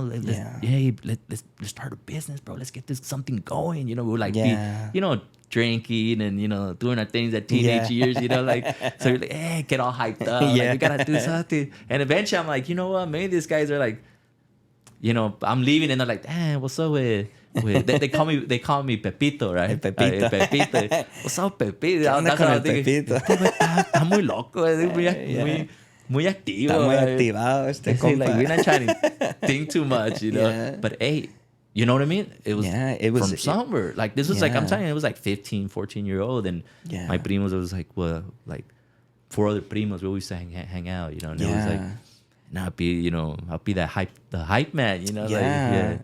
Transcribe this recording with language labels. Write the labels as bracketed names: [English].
[English] Let's start a business, bro. Let's get this something going. You know, we would like be, you know, drinking and, you know, doing our things at teenage years, you know, like, so you're like, hey, get all hyped up. Like, we gotta do something. And eventually I'm like, you know what, maybe these guys are like, you know, I'm leaving and they're like, what's up with they call me Pepito, right? Pepito. Pepito. What's up, Pepito? That's what I'm thinking. [Spanish] Está muy loco, muy activo. Está muy activado este compa. [English] Like, we're not trying to think too much, you know. Yeah. But hey, you know what I mean? It was from somewhere. Like, this was like, I'm telling you, it was like 15, 14-year-old. And my primos, it was like, well, like 4 other primos, we always hang out, you know. And it was like, and I'll be the hype man, you know.